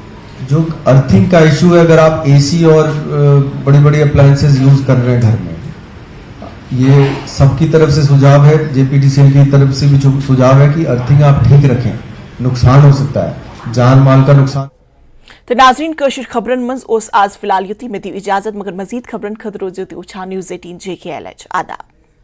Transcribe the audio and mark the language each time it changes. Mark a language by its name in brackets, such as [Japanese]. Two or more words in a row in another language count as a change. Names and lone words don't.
[Hindi] जो अर्थिंग का इशू है अगर आप एसी और बड़ी बड़ी अप्लायंसेस यूज कर रहे हैं घर में ये सबकी तरफ से सुझाव है जेपीटीसीएल की तरफ से भी सुझाव है कि अर्थिंग आप ठीक रखें नुकसान हो सकता है जान माल का नुकसान। [Kashmiri] तो नाजरीन कशिर खबरन मज आज फिलहाल युति में दी इजाजत मगर मजीद खबरन खद रोज न्यूज़ 18 JKLH आदाब।